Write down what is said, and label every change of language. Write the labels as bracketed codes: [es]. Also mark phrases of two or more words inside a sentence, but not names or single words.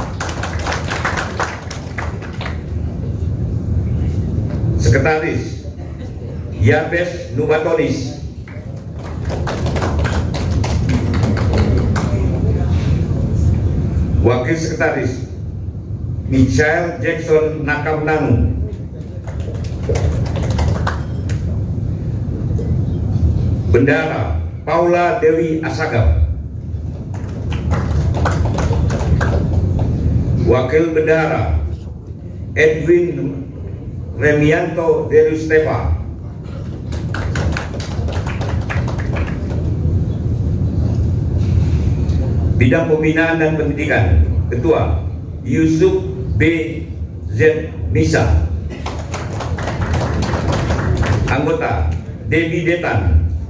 [id] Sekretaris Yabes Nubatonis. Wakil Sekretaris Michael Jackson Nakamnanu. Bendara Paula Dewi Asagap. Wakil Bendara Edwin Remianto Derustepa. Bidang Pembinaan dan Pendidikan, Ketua Yusuf B. Z. Nisa. Anggota Debbie Detan.